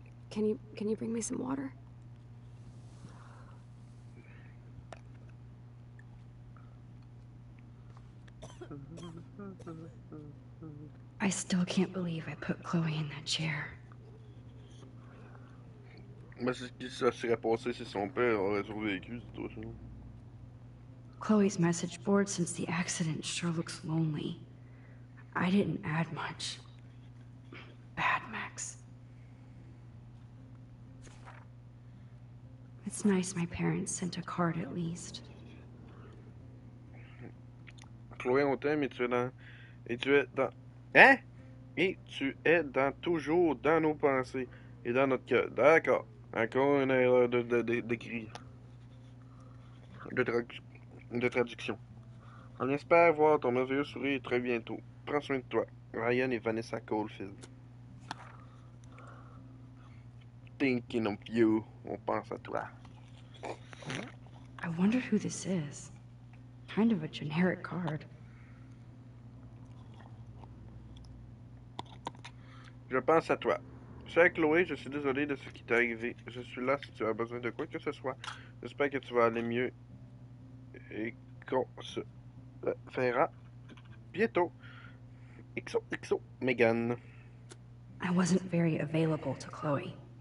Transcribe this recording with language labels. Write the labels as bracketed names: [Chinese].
[English] Can you bring me some water? I still can't believe I put Chloe in that chair. [French] Mais c'est ce qui se serait passé si son père aurait survécu, c'est tout ça. [English] Chloe's message board since the accident sure looks lonely. I didn't add much. Bad, Max. It's nice my parents sent a card at least. [French] Chloé, on t'aime et tu es dans. Et tu es dans. Hein? Et tu es dans toujours dans nos pensées et dans notre cœur. D'accord. Encore une erreur d'écrit. De traduction. On espère voir ton merveilleux sourire très bientôt. Prends soin de toi. Ryan et Vanessa Caulfield. [English] Thinking of you. [French] On pense à toi. [English] I wonder who this is. Kind of a generic card. [French] Je pense à toi. Chère Chloé, je suis désolé de ce qui t'est arrivé. Je suis là si tu as besoin de quoi que ce soit. J'espère que tu vas aller mieux et qu'on se verra bientôt. XO, Megan. [English] I wasn't very available to Chloe.